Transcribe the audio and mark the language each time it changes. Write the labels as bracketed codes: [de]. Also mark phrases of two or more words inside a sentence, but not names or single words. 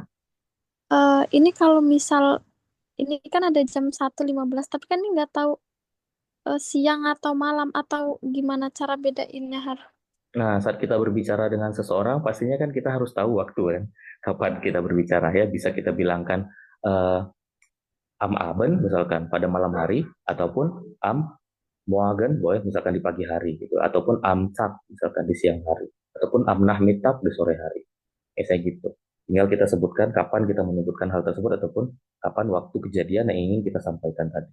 [id] ini kalau misal ini kan ada jam 1.15, tapi kan ini nggak tahu siang atau malam atau gimana cara bedainnya, Har? Nah, saat kita berbicara dengan seseorang, pastinya kan kita harus tahu waktu kan, kapan kita berbicara ya. Bisa kita bilangkan eh, [de] am Abend [id] misalkan pada malam hari, ataupun [de] am Morgen [id] boleh misalkan di pagi hari gitu, ataupun [de] am Tag [id] misalkan di siang hari, ataupun [de] am Nachmittag [id] di sore hari. Saya gitu. Tinggal kita sebutkan kapan kita menyebutkan hal tersebut ataupun kapan waktu kejadian yang ingin kita sampaikan tadi.